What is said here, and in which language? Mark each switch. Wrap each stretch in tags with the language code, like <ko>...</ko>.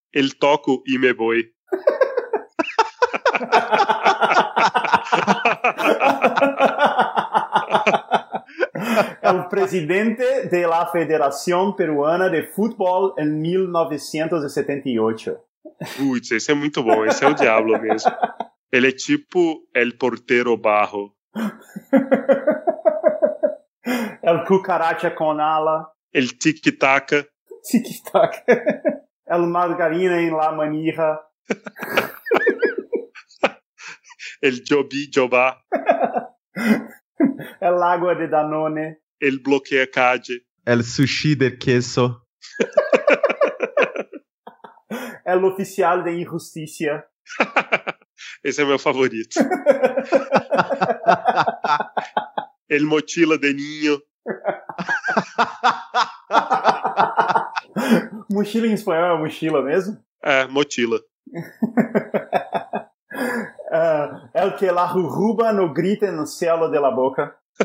<es>El Toco y me voy. El presidente de la Federación Peruana de Fútbol en 1978.</es> <pt>Putz, esse é muito bom, esse é o Diablo mesmo. Ele é tipo El Portero Barro.</pt> <es>El Cucaracha con Ala. El Tiki-Taka. Tiki-Taka. El Margarina en la Manija. El Jobi Jobá. El Agua de Danone. El Bloquea Cade. El Sushi de Queso. El Oficial de Injustiça.</es> <pt>Esse é meu favorito.</pt> <es>El Mochila de Ninho.</es> <pt>Mochila em espanhol é mochila mesmo? É, mochila.</pt> <es>El que la ruba no grita no cielo de la boca.</es>